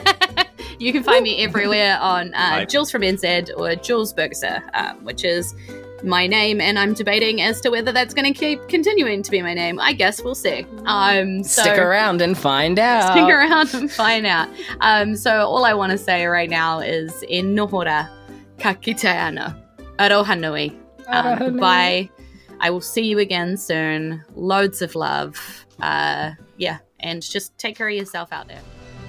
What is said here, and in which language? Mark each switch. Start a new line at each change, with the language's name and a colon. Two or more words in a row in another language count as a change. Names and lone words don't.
English: You can find me everywhere on Jules from NZ or Julz Burgisser, which is my name, and I'm debating as to whether that's going to keep continuing to be my name. I guess we'll see. Stick around and find out. Stick around and find out. So all I want to say right now is
Māori: e nohora ka kite ana. Aroha nui.
English: Goodbye. I will see you again soon. Loads of love. And just take care of yourself out there.